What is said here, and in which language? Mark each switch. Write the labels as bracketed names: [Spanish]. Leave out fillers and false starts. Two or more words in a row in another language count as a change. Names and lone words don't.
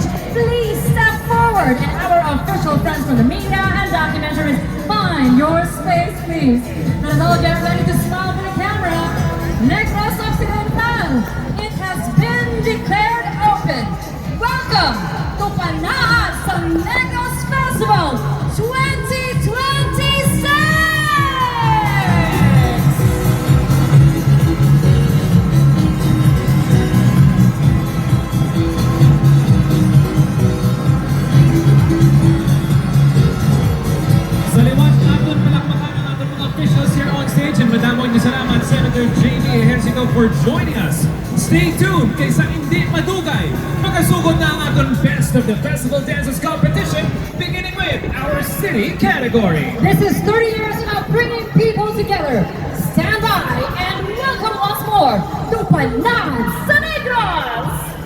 [English] Please step forward, and our official friends from the media and documentaries, find your space, please. Let us all get ready to smile for the camera. Negros Occidental, it has been declared open. Welcome to Panaan sa Negros Festival 2026! [Filipino] Sa liwan natin, palakpakan ang ating mga [English] officials here on stage, and [Hiligaynon] madamong niyo salamat [Filipino] Senator J.D. [English] Ejercito for joining us. Stay tuned [Hiligaynon] kaysa hindi madugay. Makasugod na ang ating [English] Best of the Festival Dances competition, beginning with our city category. This is 30 years of bringing people together. Stand by and welcome once more to Panaan sa Negros!